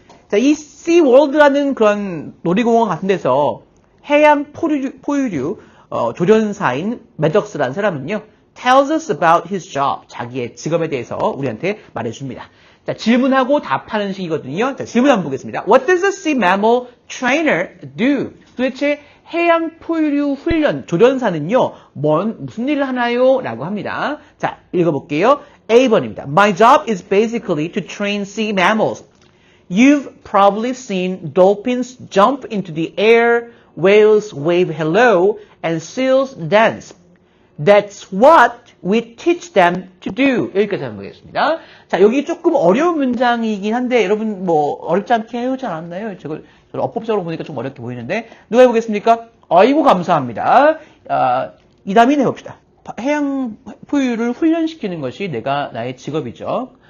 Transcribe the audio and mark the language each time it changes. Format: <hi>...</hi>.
<ko>자, 이 Sea World라는 그런 놀이공원 같은 데서 해양 포유류 조련사인 매덕스라는 사람은요.</ko> <en>tells us about his job.</en> <ko>자기의 직업에 대해서 우리한테 말해줍니다. 자, 질문하고 답하는 식이거든요. 자, 질문 한번 보겠습니다.</ko> <en>What does a sea mammal trainer do?</en> <ko>도대체 해양 포유류 훈련 조련사는요, 무슨 일을 하나요? 라고 합니다. 자, 읽어볼게요. A번입니다.</ko> <en>My job is basically to train sea mammals. You've probably seen dolphins jump into the air, whales wave hello, and seals dance. That's what we teach them to do.</en> <ko>여기까지 한번 보겠습니다. 자, 여기 조금 어려운 문장이긴 한데 여러분 뭐 어렵지 않게 해오지 않았나요? 저걸 어법적으로 보니까 좀 어렵게 보이는데 누가 해보겠습니까? 아이고 감사합니다. 이담인 해봅시다. 해양 포유를 훈련시키는 것이 나의 직업이죠.</ko>